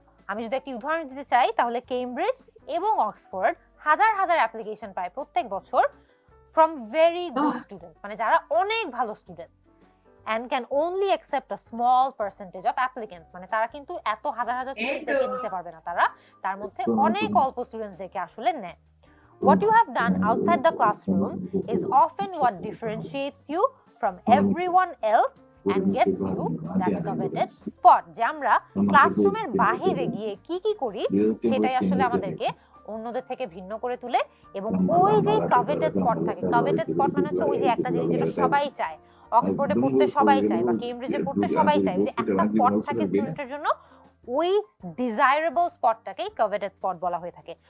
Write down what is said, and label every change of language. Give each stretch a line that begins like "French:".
Bangla: আমি যদি একটি উদাহরণ দিতে চাই তাহলে কেমব্রিজ এবং অক্সফোর্ড হাজার হাজার অ্যাপ্লিকেশন পায় প্রত্যেক বছর
English: from very good students,
Bangla: মানে যারা অনেক ভালো students,
English: and can only accept a small percentage of applicants,
Bangla: মানে তারা কিন্তু এত হাজার হাজার স্টুডেন্টসদেরকে নিতে পারবে না, তারা তার মধ্যে অনেক অল্প স্টুডেন্টসদেরকে আসলে নেয়।
English: What you have done outside the classroom is often what differentiates you from everyone else and gets you that coveted spot।
Bangla: যে আমরা ক্লাসরুমের বাহিরে গিয়ে কি কি করি সেটাই আসলে আমাদেরকে অন্যদের থেকে ভিন্ন করে তুলে, এবং ওই যে কভেটেড স্পট থাকে, কভেটেড স্পট মানে হচ্ছে ওই যে একটা জিনিস যেটা সবাই চায়, অক্সফোর্ডে পড়তে সবাই চায় বা কেমব্রিজে পড়তে সবাই চায়, ওই যে একটা স্পট থাকে স্টুডেন্টের জন্য, ওই ডিজায়ারেবল স্পটটাকেই কভেটেড স্পট বলা হয়ে থাকে।